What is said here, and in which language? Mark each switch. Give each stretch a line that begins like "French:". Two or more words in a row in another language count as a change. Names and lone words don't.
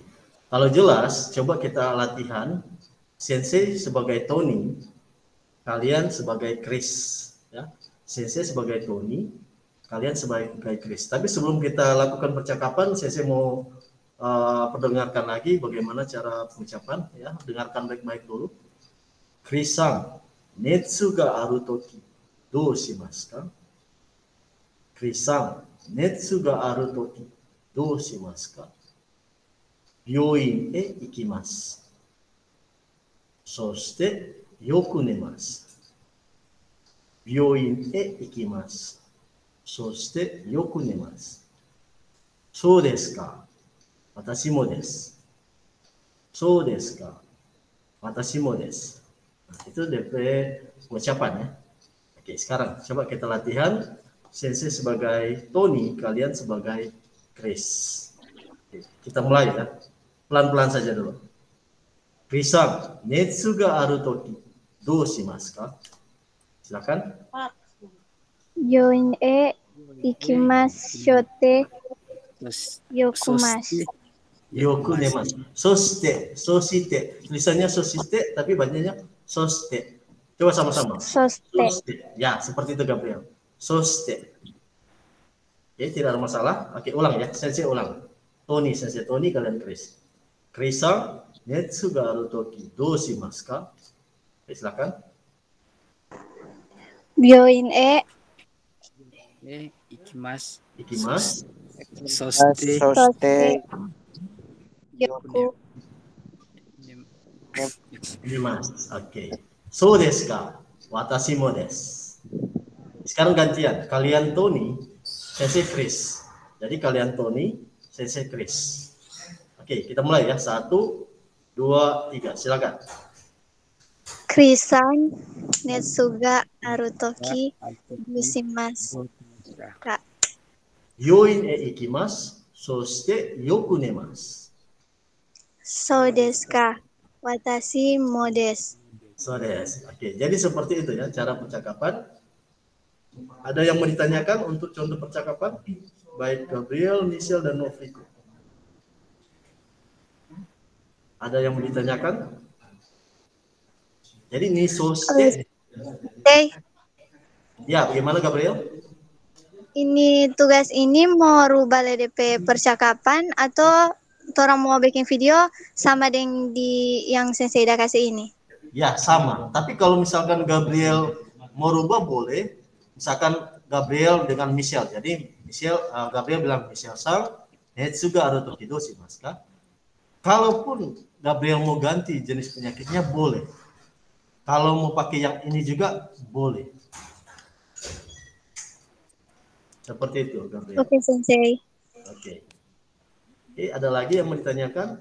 Indonesian: Kalau jelas, coba kita latihan. Sensei sebagai Tony, kalian sebagai Chris, ya. Sensei sebagai Tony, kalian sebagai Chris. Tapi sebelum kita lakukan percakapan, Sensei mau perdengarkan lagi bagaimana cara pengucapan, ya. Dengarkan baik-baik dulu.
Japanese: クリスさん、熱があるとき、どうしますか? クリスさん、熱があるとき、どうしますか? 病院へ行きます. そしてよく寝ます。病院へ行きます。そしてよく寝ます。そうですか。私もです。そうですか。私もです。 Nah, itu DP ucapan ya.
Indonesian: Oke, sekarang coba kita latihan. Sensei sebagai Tony, kalian sebagai Chris. Oke, kita mulai ya. Pelan-pelan saja dulu.
Japanese: クリスさん、熱があるとき、どうしますか?
Indonesian: Silakan.
Japanese: 病院へ行きましょうてよくます。よく寝ます。そして、そして.
Indonesian: Tulisannya soshite, tapi bacanya soshite. Coba sama-sama. Soshite. Ya, seperti itu Gabriel. Soshite. Oke, tidak ada masalah. Oke, ulang ya. Sensei ulang. Tony, Sensei Tony, kalian Chris.
Japanese: クリスさん、熱があるとき、どうしますか?
Indonesian: Oke, silakan.
Japanese: 病院へ行きます。 Ikimasu. そしてそしてよく
Indonesian: Ikimasu. Oke.
Japanese: そうですか? 私もです.
Indonesian: Sekarang gantian. Kalian Tony, Sensei Chris. Jadi kalian Tony, Sensei Chris. Oke, kita mulai ya. 1, 2, 3. Silakan.
Japanese: クリスさん、熱があるときどうしますか? 病院へ行きます。そしてよく寝ます。そうですか。私もです。そうです.
Indonesian: Oke, jadi seperti itu ya cara percakapan. Ada yang mau ditanyakan untuk contoh percakapan? Baik Gabriel, Michelle, dan Noviko. Ada yang mau ditanyakan? Jadi ini soste. Oke, Ya, bagaimana Gabriel? ini tugas ini mau rubah LDP percakapan atau orang mau bikin video sama dengan di yang Sensei udah kasih ini? Ya, sama. Tapi kalau misalkan Gabriel mau rubah boleh. Misalkan Gabriel dengan Michelle. Jadi Gabriel bilang
Japanese: ミシェルさん、熱があるときどうしますか?
Indonesian: Kalaupun Gabriel mau ganti jenis penyakitnya boleh. Kalau mau pakai yang ini juga boleh. Seperti itu, Gabriel. Oke, Sensei. Oke. Oke, ada lagi yang mau ditanyakan?